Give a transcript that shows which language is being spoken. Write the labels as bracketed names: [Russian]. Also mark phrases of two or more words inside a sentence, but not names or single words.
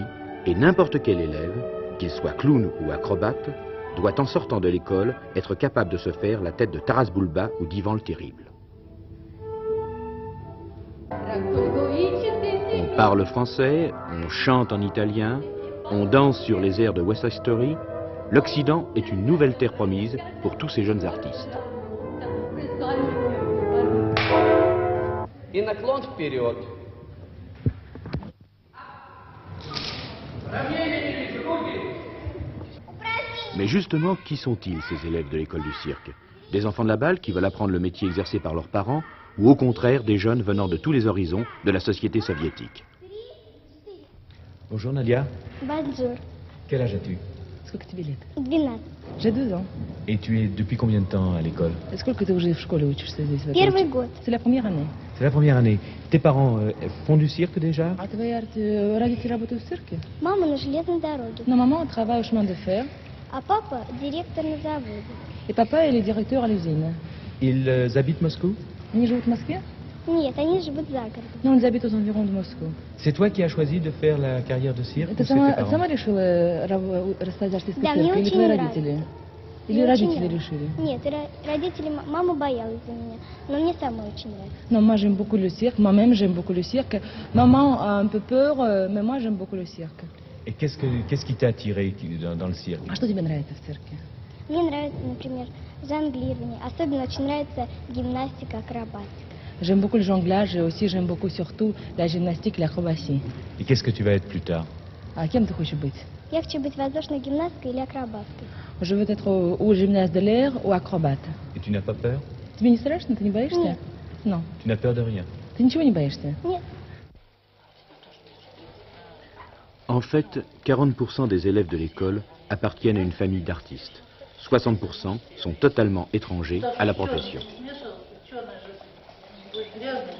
[French] et n'importe quel élève, qu'il soit clown ou acrobate, doit en sortant de l'école être capable de se faire la tête de Taras Bulba ou d'Ivan le Terrible. On parle français, on chante en italien, on danse sur les airs de West Side Story. L'Occident est une nouvelle terre promise pour tous ces jeunes artistes. [Russian] И наклон вперед. [French] Mais justement, qui sont-ils, ces élèves de l'école du cirque? Des enfants de la balle qui veulent apprendre le métier exercé par leurs parents, ou au contraire des jeunes venant de tous les horizons de la société soviétique? Bonjour Nadia. Bonjour. Quel âge as-tu? [Russian] Сколько тебе лет? [French] 12. J'ai 2 ans. Et tu es depuis combien de temps à l'école? [Russian] Сколько ты уже в школе учишься здесь? Первый год. [French] C'est la première année. C'est la première année. Tes parents font du cirque déjà? [Russian] А твои родители работают в цирке? Мама на железной дороге, [French] Non, maman travaille au chemin de fer [Russian] а папа директор на заводе. [French] et papa il est directeur à l'usine. Ils habitent Moscou? [Russian] Они живут в Москве? Нет, они живут за городом. [French] Non, ils habitent aux environs de Moscou. C'est toi qui as choisi de faire la carrière de cirque? [Russian] Ты [French] ou c'est tes parents? [Russian] сама решила рассказать артистский Да, цирк мне или очень твои нравится. родители? Или Мне очень родители нравится. решили? Нет, родители, мама боялась за меня, но мне самой очень нравится. [French] Non, moi j'aime beaucoup le cirque, moi-même j'aime beaucoup le cirque. Maman a un peu peur, mais moi j'aime beaucoup le cirque. Et qu'est-ce qui t'a attiré dans le cirque? [Russian] А что тебе нравится в цирке? Мне нравится, например, жонглирование. Особенно очень нравится гимнастика, акробатика. [French] J'aime beaucoup le jonglage et aussi j'aime beaucoup surtout la gymnastique et l'acrobatie. Et qu'est-ce que tu vas être plus tard? [Russian] А кем ты хочешь быть? Я хочу быть воздушной гимнасткой или акробаткой. [French] Je veux être ou gymnaste de l'air ou acrobate. Et tu n'as pas peur? [Russian] Тебе не страшно? Ты не боишься? Нет. [French] Non. Tu n'as peur de rien? [Russian] Ты ничего не боишься? Нет. [French] En fait, 40% des élèves de l'école appartiennent à une famille d'artistes. 60% sont totalement étrangers à la profession.